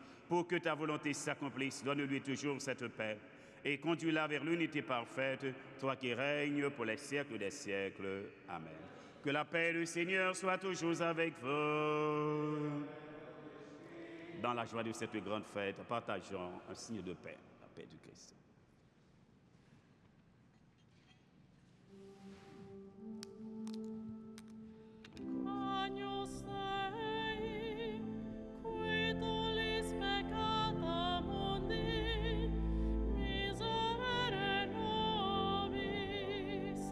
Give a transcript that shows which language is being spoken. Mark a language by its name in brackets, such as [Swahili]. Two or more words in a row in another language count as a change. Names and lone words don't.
[French] Pour que ta volonté s'accomplisse, donne-lui toujours cette paix et conduis-la vers l'unité parfaite, toi qui règnes pour les siècles des siècles. Amen. Que la paix du Seigneur soit toujours avec vous. Dans la joie de cette grande fête, partageons un signe de paix, la paix du Christ. [Latin] Agnus Dei, qui tollis peccata mundi, miserere nobis.